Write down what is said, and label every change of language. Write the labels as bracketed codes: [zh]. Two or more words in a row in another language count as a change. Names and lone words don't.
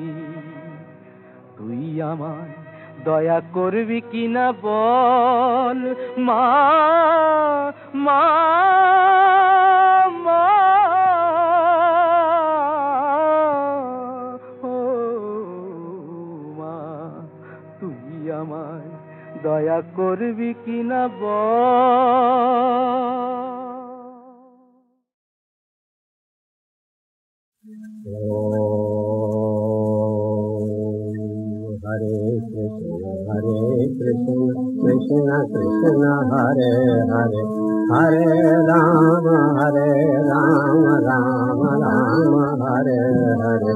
[bn] তুই আমায় দয়া করবি কিনা বল মা, মা, মা, ও মা, তুই আমায় দয়া করবি কিনা বল। [sa] हरे कृष्ण कृष्ण कृष्ण हरे हरे, हरे राम राम राम हरे हरे।